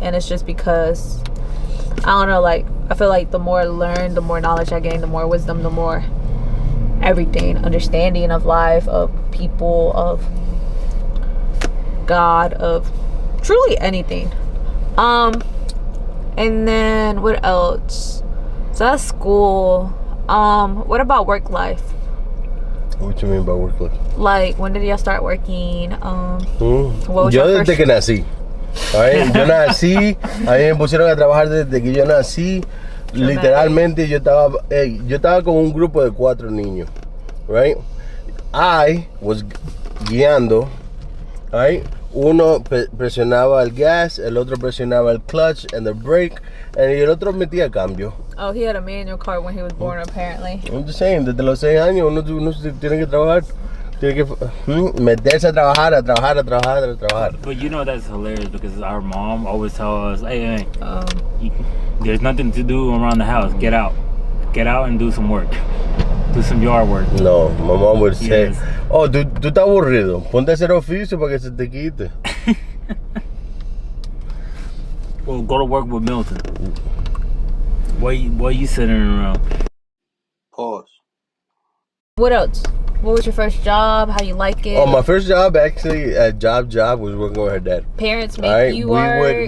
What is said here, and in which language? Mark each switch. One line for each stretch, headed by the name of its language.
English: And it's just because, I don't know, like, I feel like the more I learn, the more knowledge I gain, the more wisdom, the more everything, understanding of life, of people, of God, of truly anything. And then what else? So that's school. What about work life? What you mean by work life? Like, when did y'all start working? What was
Spanish: Yo
English: your
Spanish: desde que nací.
English: Right?
Spanish: Yo nací, a mí me pusieron a trabajar desde que yo nací. Literalmente yo estaba con un grupo de 4 niños.
English: Right? I was guiando. Right?
Spanish: Uno presionaba el gas, el otro presionaba el clutch
English: and the brake,
Spanish: y el otro metía cambio.
English: Oh, he had a manual car when he was born, apparently. I'm just saying,
Spanish: desde los 6 años uno tiene que trabajar, tiene que meterse a trabajar.
English: But you know that's hilarious because our mom always tells us, hey, there's nothing to do around the house. Get out and do some work. Do some yard work. No, my mom would say, Yes.
Spanish: oh, tú estás aburrido, ponte a hacer oficio para que se te quite.
English: Well, go to work with Milton. Why you sitting around? Pause. What else? What was your first job? How you like it? Oh, my first job actually at job was working with her dad. Parents make you work.